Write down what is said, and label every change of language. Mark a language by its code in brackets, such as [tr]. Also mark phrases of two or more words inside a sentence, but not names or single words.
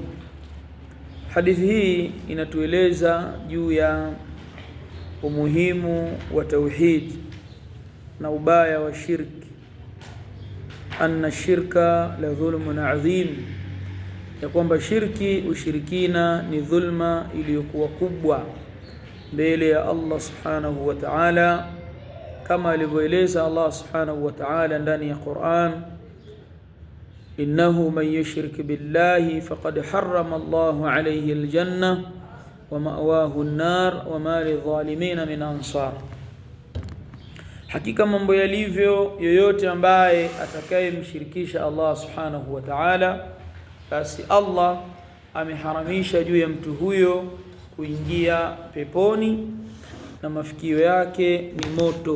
[sw] Hadithi hii inatueleza juu ya umuhimu wa tauhid na ubaya wa shirki, [ar] أن الشرك لظلم عظيم, [sw] ya kwamba ushirikina ni dhulma iliyokuwa kubwa mbele ya Allah [ar] سبحانه وتعالى, [sw] kama alivyoeleza Allah [ar] سبحانه وتعالى [sw] ndani ya Qur'an, [ar] إنه من يشرك بالله فقد حرم الله عليه الجنة ومأواه النار وما للظالمين من أنصار. [sw] Hakika mambo yalivyo, yoyote ambaye atakayemshirikisha Allah [ar] سبحانه وتعالى, [sw] basi Allah ameharamisha juu ya mtu huyo kuingia peponi na mafikio yake ni moto.